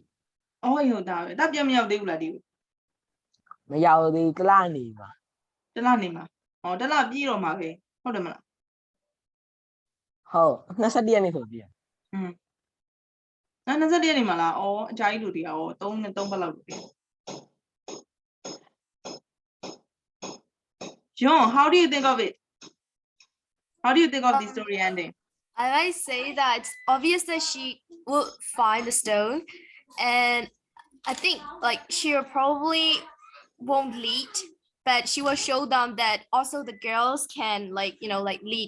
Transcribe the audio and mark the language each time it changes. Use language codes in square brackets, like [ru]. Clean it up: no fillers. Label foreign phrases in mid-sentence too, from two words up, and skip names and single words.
[my] အော်ဟုတ်တာပဲဒါပြက်မရောက်သေးဘူးလားဒီ မရောက်သေးဘူးတလားနေပါ တစ်လနေမှာအော်တစ်လပြည့်တော့မှာပဲဟုတ်တယ်မလား ဟုတ်21ရက်နေ့ဆိုပြည့် 21ရက်နေမှာလားအော်အကြာကြီးလူတွေအော်3နဲ့3ပတ်လောက်လူတွေ [en] John, how do you think of it? How do you think of the story ending? I might say that it's obvious that she will find the stone, and I think like she probably won't lead, but she will show them that also the girls can like lead.